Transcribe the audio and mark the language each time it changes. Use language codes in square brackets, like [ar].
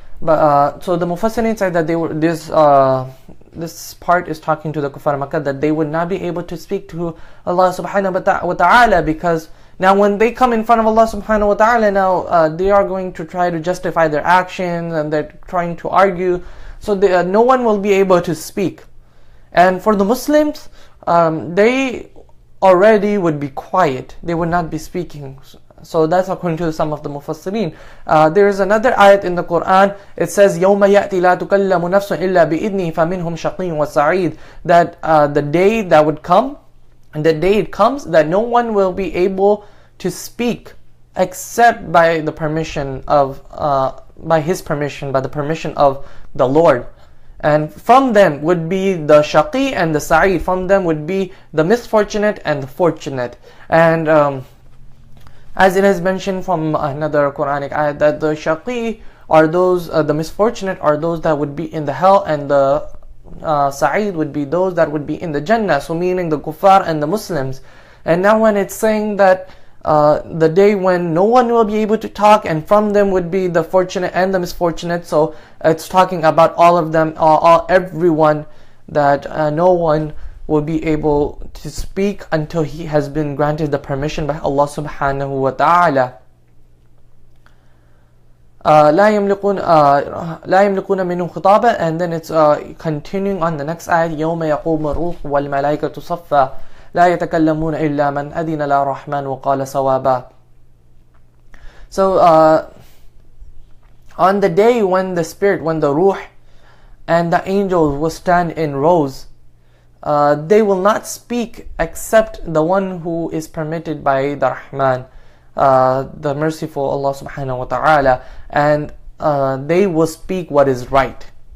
[en] But so the Mufassirin said that they were this part is talking to the Kuffar Makkah, that they would not be able to speak to Allah subhanahu wa ta'ala, because now when they come in front of Allah subhanahu wa ta'ala, now they are going to try to justify their actions, and they're trying to argue. So no one will be able to speak. And for the Muslims, they already would be quiet. They would not be speaking. So that's according to some of the Mufassirin. There is another ayat in the Qur'an. It says, [ar] يَوْمَ يَأْتِ لَا تُكَلَّمُ نَفْسٌ إِلَّا بِإِذْنِهِ فَمِنْهُمْ شَقِيٌّ وَسَعِيدٌ. [en] That the day that would come, and the day it comes, that no one will be able to speak except by the permission of, by His permission, by the permission of the Lord. And from them would be the shaqi and the sa'id. From them would be the misfortunate and the fortunate. And as it has mentioned from another Qur'anic ayat, that the shaqi are those, the misfortunate are those that would be in the hell, and the sa'id would be those that would be in the Jannah. So meaning the kuffar and the Muslims. And now when it's saying that the day when no one will be able to talk, and from them would be the fortunate and the misfortunate, so it's talking about all of them, everyone, that no one will be able to speak until he has been granted the permission by Allah subhanahu wa ta'ala. [ar] لا يملكون لا يملكون منه خطابا, [en] and then it's continuing on the next ayat, [ar] يوم يقوم الروح والملائكة صفا لا يتكلمون إلا من أذن له الرحمن وقال صوابا. [en] So on the day when the spirit, when the ruh and the angels will stand in rows, they will not speak except the one who is permitted by the Rahman, the merciful Allah subhanahu wa ta'ala, and they will speak what is right.